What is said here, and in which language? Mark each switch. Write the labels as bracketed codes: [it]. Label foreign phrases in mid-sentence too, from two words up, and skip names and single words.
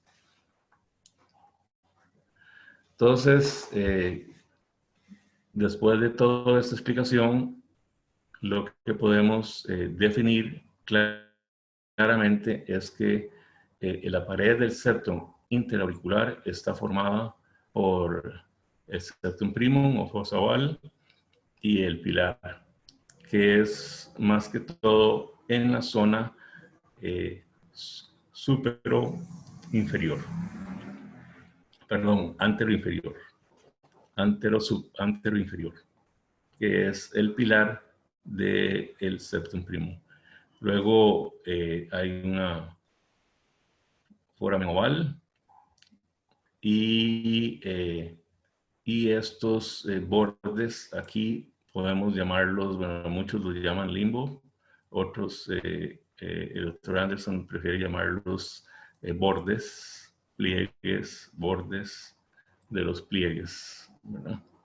[es] Entonces, después de toda esta explicación, lo que podemos definir claramente es que la pared del septum interauricular está formada por el [la] septum primum [es] o fosa oval y el pilar, que es más que todo en la zona supero inferior. Perdón, antero inferior. Antero inferior, que es el pilar del [la] septum primum. [es] Luego hay una foramen oval y estos bordes aquí podemos llamarlos, bueno, muchos los llaman limbo, otros, el doctor Anderson prefiere llamarlos bordes, pliegues, bordes de los pliegues, ¿verdad?